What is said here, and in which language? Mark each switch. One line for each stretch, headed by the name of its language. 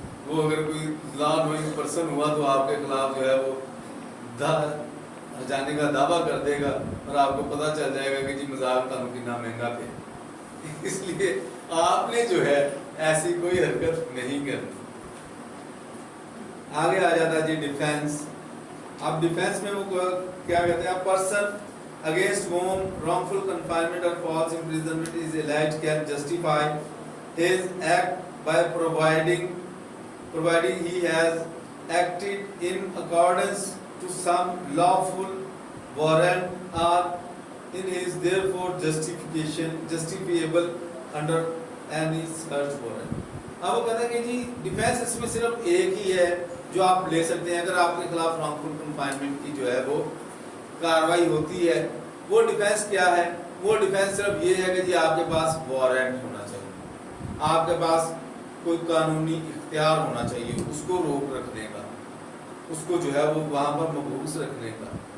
Urdu: وہ اگر کوئی
English: law knowing person
Urdu: ہوا تو آپ کے خلاف جو ہے وہ جانے کا دعویٰ کر دے گا اور آپ کو پتہ چل جائے گا کہ جی مذاق تھا کتنا مہنگا پہ. اس لیے آپ نے جو ہے ایسی کوئی حرکت نہیں کرنی. آگے آ جاتا ہے جی ڈیفینس. اب ڈیفینس میں وہ کیا کہتے ہیں,
English: Person against whom wrongful confinement or false imprisonment is alleged can justify his act by providing he has acted in accordance to some lawful warrant or in his therefore justifiable under any such warrant.
Urdu: اب وہ کہتے ہیں کہ جی defence اس میں صرف ایک ہی ہے جو آپ لے سکتے ہیں اگر آپ کے خلاف wrongful confinement کی جو ہے وہ کاروائی ہوتی ہے. وہ ڈیفینس کیا ہے, وہ ڈیفینس صرف یہ ہے کہ جی آپ کے پاس وارنٹ ہونا چاہیے, آپ کے پاس کوئی قانونی اختیار ہونا چاہیے اس کو روک رکھنے کا, اس کو جو ہے وہ وہاں پر محفوظ رکھنے کا.